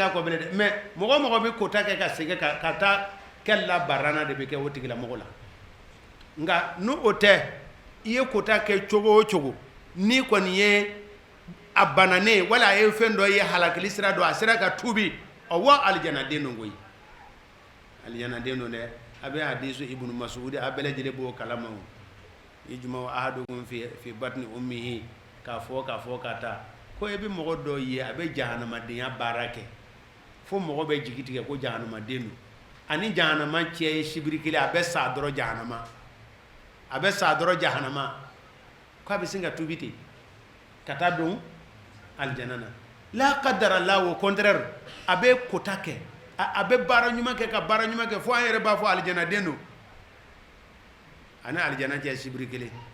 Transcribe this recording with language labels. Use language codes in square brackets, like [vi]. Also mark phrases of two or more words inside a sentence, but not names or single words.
[bm] a kɔ bilen dɛ mɛ mɔgɔ o mɔgɔ bɛ kota kɛ ka segin ka taa kɛla barana de bɛ kɛ o tigila mɔgɔ la nka n'o tɛ i ye kota kɛ cogo o cogo ni kɔni ye a bananen wala a ye fɛn dɔ ye halakili sira dɔ a sera ka tubi wa alijanaden don koyi alijanaden don dɛ a bɛ hadisu ibnu mas'ud a bɛɛ lajɛlen b'o kalama o [ar] يجمع أحدكم في بطن أمه [bm] k'a fɔ ka taa ko e bɛ mɔgɔ dɔ ye a bɛ jahanamadenya baara kɛ fo mɔgɔ bɛ jigi tigɛ ko jahanamaden don ani jahanama cɛ ye sibiri kelen a bɛ sa dɔrɔn jahanama ko a bɛ sin ka tubi ten ka taa don aljana na [ar] لا قدر [bm] la [fr] au contraire [bm] a bɛ kota kɛ a bɛ baara ɲuman kɛ ka baara ɲuman kɛ fo an yɛrɛ b'a fɔ aljanaden don ani aljana cɛ sibiri kelen